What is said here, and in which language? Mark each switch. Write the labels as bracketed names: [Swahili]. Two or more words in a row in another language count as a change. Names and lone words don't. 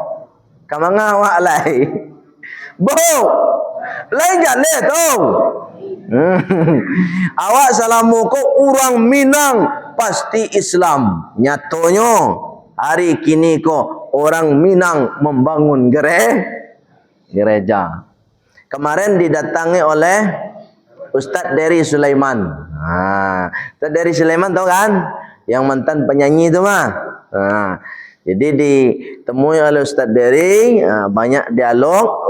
[Minangkabau] Kamanga awak lai. Bo. Lain jangan tu. Awak salamu ko orang Minang pasti Islam. Nyatonya hari kini ko orang Minang membangun gereja. [Indonesian] Kemarin didatangi oleh Ustaz Dery Sulaiman. Ustaz Dery Sulaiman tahu kan? Yang mantan penyanyi itu mah. Jadi ditemui oleh Ustaz Dery, banyak dialog.